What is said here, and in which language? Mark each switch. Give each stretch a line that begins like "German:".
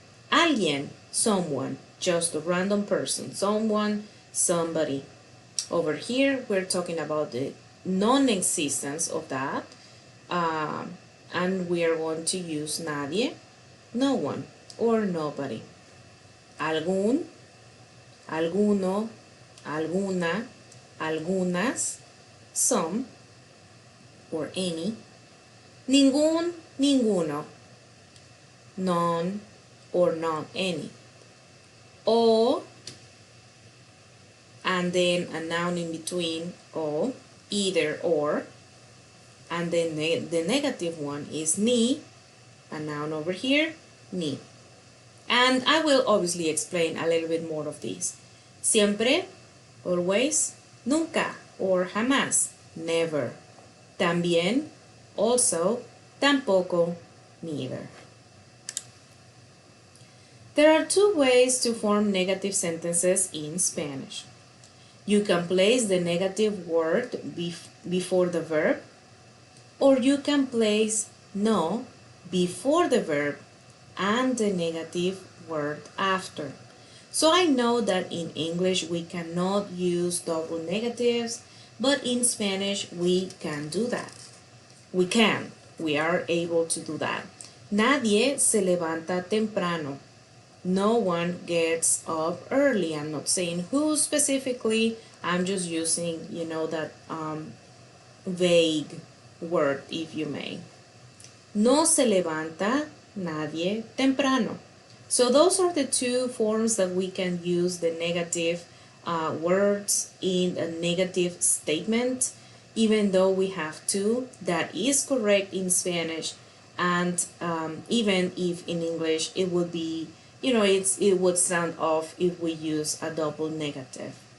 English: Alguien, someone, just a random person, someone, somebody. Over here, we're talking about the non-existence of that, and we are going to use nadie, no one, or nobody.
Spanish: Algún, alguno, alguna, algunas,
English: some, or any. Ningún, ninguno, none, or not any. O, and then a noun in between, o, either or, and then the negative one is ni, a noun over here, ni. And I will obviously explain a little bit more of this. Siempre, always, nunca, or jamás, never. También, also, tampoco, neither. There are two ways to form negative sentences in Spanish. You can place the negative word before the verb, or you can place no before the verb and the negative word after. So I know that in English we cannot use double negatives, but in Spanish we can do that. We are able to do that.
Spanish: Nadie se levanta temprano.
English: No one gets up early. I'm not saying who specifically. I'm just using, that vague word, if you may.
Spanish: No se levanta nadie temprano.
English: So those are the two forms that we can use the negative words in a negative statement, even though we have two. That is correct in Spanish, and even if in English it would be, it would sound off if we use a double negative.